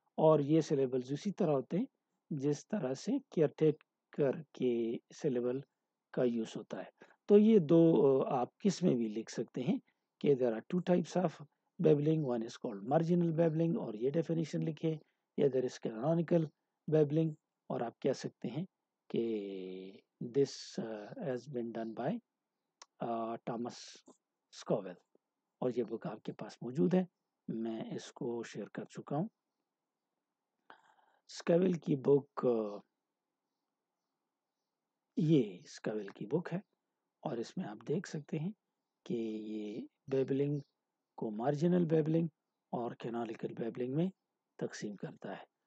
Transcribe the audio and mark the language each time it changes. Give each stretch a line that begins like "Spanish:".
Urdu: اور یہ syllables اسی طرح ہوتے ہیں جس طرح سے caretaker کے syllable کا یوز ہوتا ہے. تو یہ 2 آپ کس میں بھی لکھ سکتے ہیں کہ
English: there are 2 types of babbling. One is called marginal babbling
Urdu: اور یہ definition لکھے، یا
English: there is canonical babbling
Urdu: اور آپ کہہ سکتے ہیں کہ
English: this has been done by Thomas Scoville.
Urdu: اور یہ بک آپ کے پاس موجود ہے، میں اس کو شیئر کر چکا ہوں. اسکوویل کی بک یہ اسکوویل کی بک ہے اور اس میں آپ دیکھ سکتے ہیں کہ یہ بیبلنگ کو مارجنل بیبلنگ اور کینونیکل بیبلنگ میں تقسیم کرتا ہے.